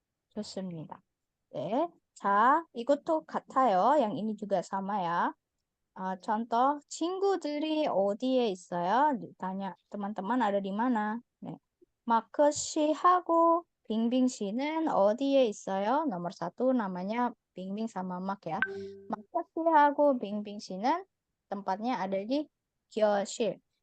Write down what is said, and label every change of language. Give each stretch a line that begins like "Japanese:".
Korean: 좋습니다. 네. 자, 이것도 같아요.
Indonesian: yang ini juga sama ya.
Korean: contoh, 친구들이 어디에 있어요?
Indonesian: Tanya, teman-teman ada di mana? 네.
Korean: 마크 씨하고 빙빙 씨는 어디에 있어요?
Indonesian: nomor 1 namanya 빙빙 sama 막 ya.
Korean: 마크 씨하고 빙빙 씨는
Indonesian: tempatnya ada di
Korean: 교실.